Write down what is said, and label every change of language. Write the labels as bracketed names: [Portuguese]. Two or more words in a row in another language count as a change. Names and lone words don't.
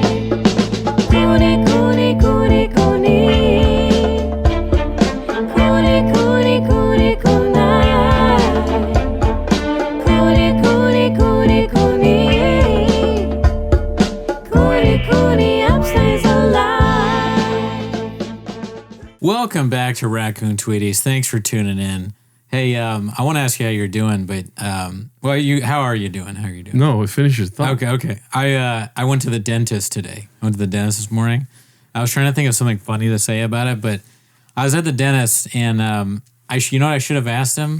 [English] Cooney, Cooney, Cooney, Cooney. Cooney, Cooney, Cooney, Cooney. Cooney, Cooney, Cooney, Cooney. Cooney, Cooney, upstays alive. Welcome back to Raccoon Tweeties. Thanks for tuning in. Hey, I want to ask you how you're doing, but how are you doing? How are you doing? No, finish your thought. Okay. I went to the dentist today. I went to the dentist this morning. I was trying to think of something funny to say about it, but I was at the dentist and you know what I should have asked him?